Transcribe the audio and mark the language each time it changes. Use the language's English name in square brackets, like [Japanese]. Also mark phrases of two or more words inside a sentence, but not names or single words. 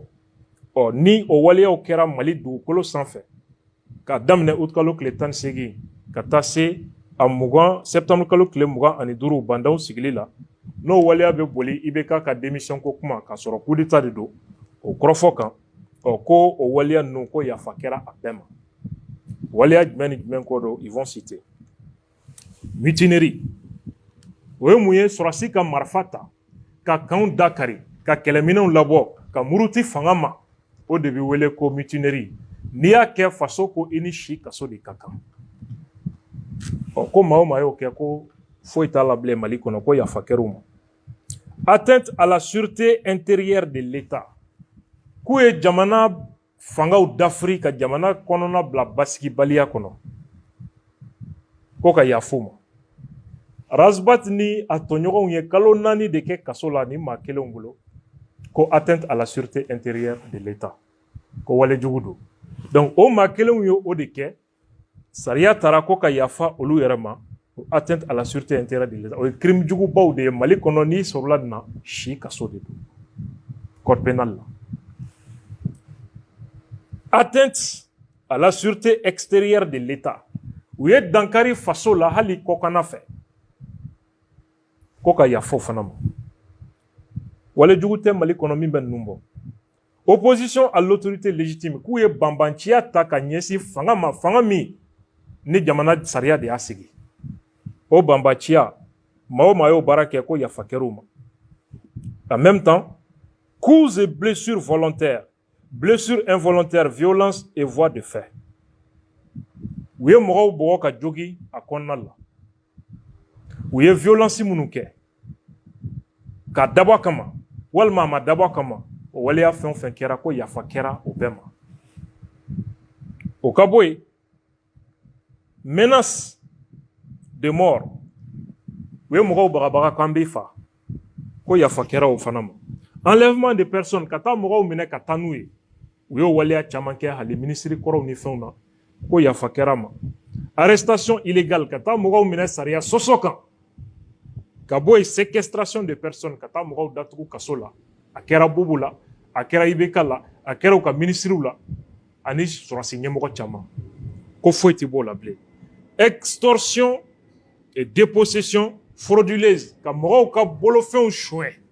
[Bambara] ni o waleyaw kɛra Mali dugukolo sanfɛ ka daminɛ août kalo tile 18 ka taa se a 20 septembre kalo tile 25 bandaw sigili la n'o waleya bɛ boli IBK ka démission ko kuma k'a sɔrɔ [French] coup d'état [Bambara] de don o kɔrɔfɔ kan ko o waleya ninnu ko yafa kɛra a bɛɛ ma waleya jumɛn ni jumɛn ko don [French] ils vont citer mutinerie [Bambara] o ye mun ye sɔrɔdasi ka marifa ta ka kanw dakari ka kɛlɛminɛnw labɔ ka muruti fanga ma o de bɛ wele ko mutinerie n'i y'a kɛ faso ko i ni si kaso de ka kan ko maa o maa y'o kɛ ko foyi t'a la bilen Mali kɔnɔ ko yafa kɛra u ma [French] atteinte à la sûreté intérieure de l'État [Bambara] k'u ye jamana fangaw dafiri ka jamana kɔnɔna bila basigibaliya kɔnɔ ko ka yafa u ma Razbat ni a tɔɲɔgɔnw ye kalo 4 de kɛ kaso la ni maa kelenw bolo ko [French] atteinte à la sûreté intérieure de l'État [Bambara] ko walejugu don donc o maa kelenw ye o de kɛ sariya taara ko ka yafa olu yɛrɛ ma [French] atteinte à la sûreté intérieure de l'État [Bambara] o ye crime jugubaw de ye Mali kɔnɔ n'i sɔrɔla nin na si kaso de don [French] code pénal [Bambara] la [French] atteinte à la sûreté extérieure de l'État [Bambara] u ye dankari faso la hali kɔkanna fɛ ko ka yafa o fana ma walejugu tɛ Mali kɔnɔ min bɛ ninnu bɔ [French] opposition à l'autorité légitime [Bambara] k'u ye banbanciya ta ka ɲɛsin fanga ma fanga min ni jamana sariya de y'a sigi o banbanciya maa o maa y'o baara kɛ ko yafa kɛra u ma [French] en même temps coups et blessures volontaires blessures involontaires violence et voies de fait [Bambara] u ye mɔgɔw bɔgɔ ka jogi a kɔnɔna la u ye violence minnu kɛ ka dabɔ kama walima a ma dabɔ kama o waleya fɛn o fɛn kɛra ko yafa kɛra o bɛɛ ma o ka bɔ yen [French] menace de mort [Bambara] u ye mɔgɔw bagabaga k'an b'i fa ko yafa kɛra o fana ma [French] enlèvement de personnes [Bambara] ka taa mɔgɔw minɛ ka taa n'u ye u y'o waleya caman kɛ hali minisiri kɔrɔw ni fɛnw na ko yafa kɛra ma [French] arrestation illégale [Bambara] ka taa mɔgɔw minɛ sariya sɔsɔ kan ka bɔ yen [French] séquestration de personnes [Bambara] ka taa mɔgɔw datugu kaso la a kɛra bubu la a kɛra IBK la a kɛra u ka minisiriw la ani sɔrɔdasi ɲɛmɔgɔ caman ko foyi tɛ b'o la bilen [French] extorsion et dépossession frauduleuse [Bambara] ka mɔgɔw ka bolofɛnw suɲɛ